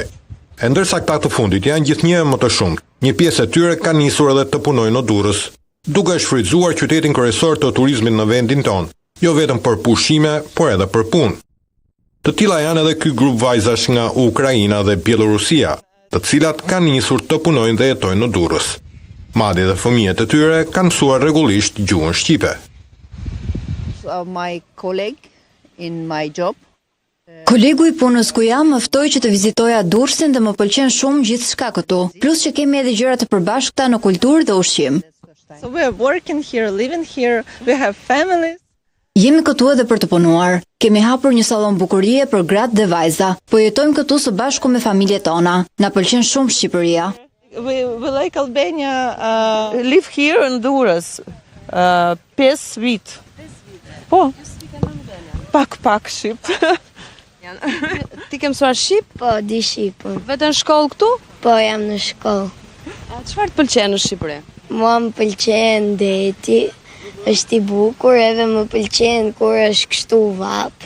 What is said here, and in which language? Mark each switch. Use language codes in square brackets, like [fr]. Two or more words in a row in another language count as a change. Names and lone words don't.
[sq] E ndërsa këta të fundit janë gjithnjë më të shumtë, një pjesë e tyre ka nisur edhe të punojnë në Durrës, duke shfrytzuar qytetin kryesor të turizmit në vendin tonë, jo vetëm për pushime, por edhe për punë. Të tilla janë edhe ky grup vajzash nga Ukraina dhe Bielorusia, të cilat kanë nisur të punojnë dhe jetojnë në Durrës. Madje edhe fëmijët e tyre kanë mësuar rregullisht gjuhën shqipe. [en] My colleague in my job. [sq] Kolegu i punës ku jam më ftoi që të vizitoja Durrësin dhe më pëlqen shumë gjithçka këtu. Plus që kemi edhe gjëra të përbashkëta në kulturë dhe ushqim. [en] So we are working here, living here, we have families. [sq] Jemi këtu edhe për të punuar. Kemi hapur një sallon bukurie për gratë dhe vajza, po jetojmë këtu së bashku me familjet tona. Na pëlqen shumë Shqipëria. [en] We like Albania, live here in Durrës. [sq] 5 vit. Po. Pak shqip. Ti ke mësuar shqip? Po, di shqip. Vetëm shkollë këtu? Po, jam në shkollë. Çfarë të pëlqen në Shqipëri? Mua më pëlqen deti, është i bukur, edhe më pëlqen kur është kështu vap.